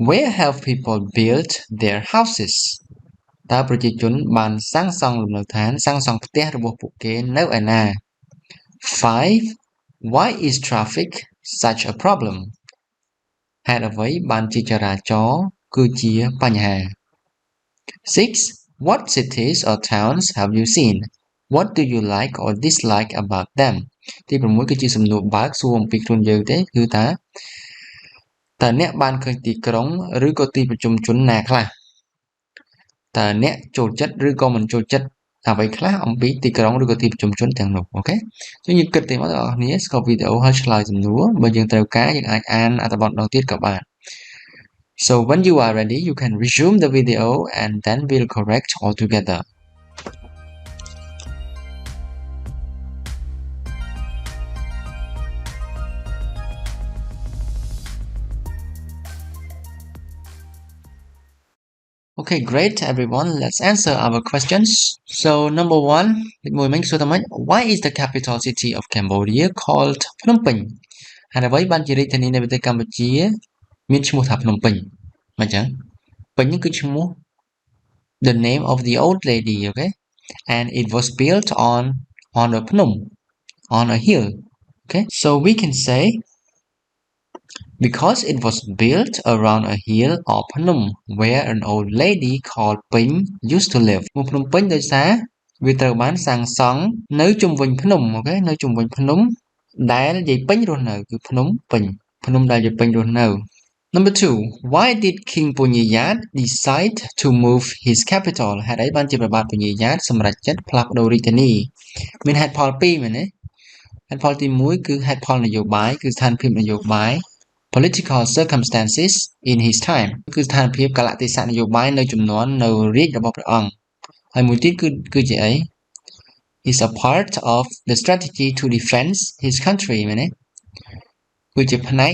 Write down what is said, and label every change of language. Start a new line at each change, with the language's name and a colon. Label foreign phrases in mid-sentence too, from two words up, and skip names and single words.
English: Where have people built their houses
Khmer: តើប្រជាជនបានសាងសង់លំនៅឋានសាងសង់ផ្ទះរបស់ពួកគេនៅឯណា 5.
English: Why is traffic such a problem
Khmer: ហេតុអ្វីបានជាចរាចរណ៍គឺជាបញ្ហា
English: 6. What cities or towns have you seen What do you like or dislike about them
Khmer: ទី6គឺជាសំណួរបើកសួរអំពីខ្លួនយើងទេ គឺតើអ្នកបានឃើញទីក្រុងឬក៏ទីប្រជុំជនណាខ្លះតើអ្នកចូលចិត្តឬ ក៏មិនចូលចិត្តអ្វីខ្លះអំពីទីក្រុងឬក៏ទីប្រជុំជនទាំងនោះអូខេចឹងយើងគិតទៅមកបងប្អូនស្គាល់វីដេអូហើយឆ្លើយសំណួរបើយើងត្រូវការយើងអាចអានអត្ថបទដងទៀតក៏បាន
English: So when you are ready you can resume the video and then we'll correct all together Okay, great everyone. Let's answer our questions. So number 1, why is the capital city of Cambodia called Phnom Penh?
Khmer: ហេតុអ្វីបានជារាជធានីនៃប្រទេសកម្ពុជាមានឈ្មោះថាភ្នំពេញមិនចឹងពេញនេះគឺឈ្មោះ
English: the name of the old lady, okay? And it was built on a Phnom, on a hill. Okay? So we can say Because it was built around a hill or Phnom where an old lady called Pinh used to live
Khmer: ភ្នំពេញដោយសារវាត្រូវបានសាងសង់នៅជុំវិញភ្នំអូខេនៅជុំវិញភ្នំដែលយាយ
English: ពេញរស់នៅគឺភ្នំពេញភ្នំដែលយាយ
Khmer: ពេញរស់នៅ
English: Number 2 Why did King Punyayat decide to move his capital
Khmer: ហេតុអីបានជាព្រះបាទពញ្ញាយ៉ាតសម្រេចចិត្តផ្លាស់ប្ដូររាជធានីមានហេតុផលពីរមែនទេហេតុផលទី1 គឺហេតុផលនយោបាយគឺស្ថានភាពនយោបាយ
English: political circumstances in his time
Khmer: គឺស្ថានភាពកលៈទេសៈនយោបាយនៅជំនាន់នៅរា ជរបស់ព្រះអង្គហើយមួយទៀតគឺជាអី
English: is a part of the strategy to defend his country
Khmer: មែនទេគឺជាផ្នែក